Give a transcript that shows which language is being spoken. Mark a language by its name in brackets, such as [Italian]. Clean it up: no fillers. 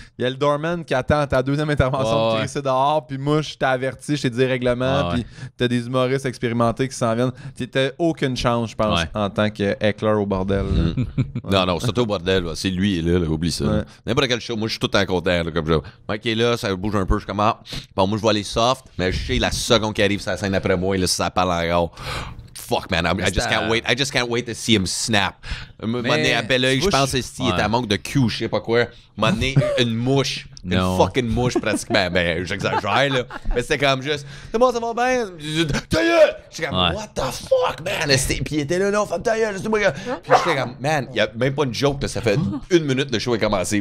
[French] Il y a le doorman qui attend ta deuxième intervention pour crisser dehors, puis moi, je t'ai averti, je t'ai dit règlement, puis t'as des humoristes expérimentés qui s'en viennent. T'as aucune chance, je pense, en tant que heckler au bordel. Non, surtout au bordel, là. C'est lui, là, oublie ça. Ouais. N'importe quel show, moi, je suis tout le temps content, là, comme ça. Mike est là, ça bouge un peu, je suis comme, bon, moi, je vais aller soft, mais je sais, la seconde qui arrive sur la scène après moi, là, ça parle encore. [English] Fuck, man, I just can't wait to see him snap. [French] Un moment donné, à bel oeil, je pense qu'il était à manque de cul, je sais pas quoi. Un moment donné, une mouche. Une fucking mouche, pratiquement. Ben, j'exagère, là. Mais c'était comme juste, c'est bon, ça va bien. Ta gueule! J'étais comme, [English] what the fuck, man? [French] Puis il était là, non, femme ta gueule, c'est moi. Puis j'étais comme, man, il y a même pas une joke, là, ça fait 1 minute le show est commencé.